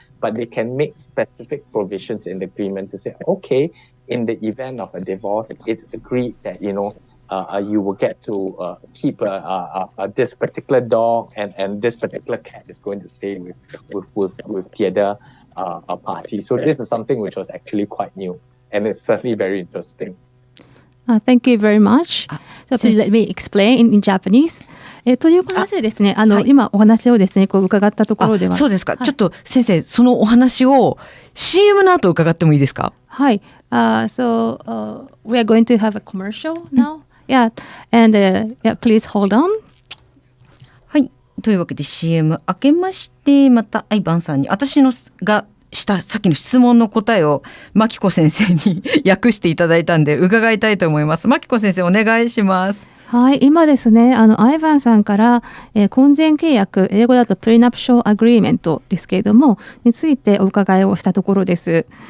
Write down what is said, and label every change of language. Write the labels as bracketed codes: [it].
[en] But they can make specific provisions in the agreement to say, okay, in the event of a divorce, it's agreed that, you will get to keep this particular dog and this particular cat is going to stay with the other party. So this is something which was actually quite new, and it's certainly very interesting. Thank you very much. So please let me explain in Japanese. [ja] という話でですね、今お話をですね、こう伺ったところでは。そうですか。ちょっと先生、そのお話を CM の後伺ってもいいですか？はい。 [en] So we are going to have a commercial now. Yeah. And yeah, please hold on. [ja] はい。というわけで CM 明けまして、またアイバンさんに私のがしたさっきの質問の答えをマキコ先生に訳していただいたんで伺いたいと思います。マキコ先生お願いします。はい、今ですね、アイヴァンさんから、婚前契約、英語だとプリナプションアグリーメントですけれども、についてお伺いをしたところです。